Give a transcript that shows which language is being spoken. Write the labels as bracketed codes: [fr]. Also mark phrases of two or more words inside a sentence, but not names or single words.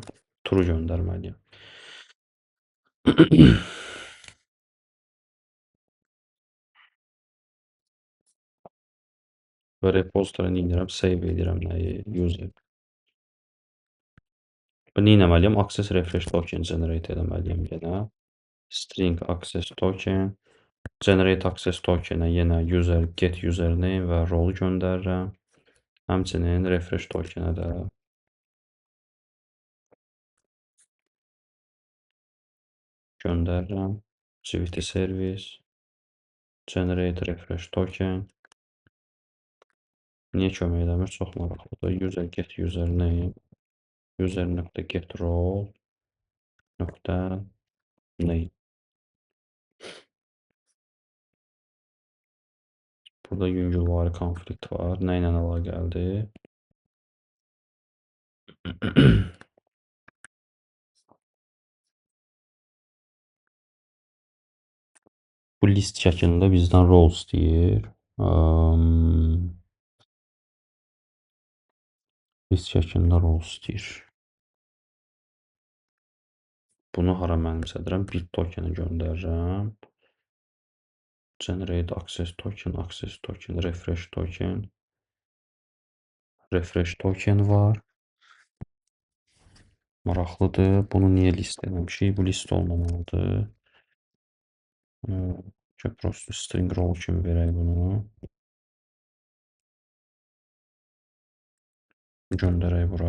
[az] True göndərməliyəm. Və repository edirəm, save edirəm nəyi? User. Və nə etməliyəm? [en] Access refresh token generate [az] etməliyəm yenə. [en] String access token. Generate access tokenə yenə user get username və role göndərirəm. [az] Həmçinin [en] refresh tokenə [az] də göndərirəm. [en] Activity service. Generate refresh token. Niyə kömək eləmir? Çox maraqlıdır. User get username. User.get role. Name. [az] Burada yüngülvari konflikt var. Nə ilə əlaqəlidir? Bu list şəklində bizdən role istəyir. List şəklində role istəyir. Bunu hara mənimsədirəm? Bit tokeni göndərirəm. [en] Generate access token, refresh token. Refresh token [az] var. Maraqlıdır. Bunu niyə list eləmişik? Bu list olmamalıdır. Prosto [en] string role [az] kimi verək bunu. Göndərək bura.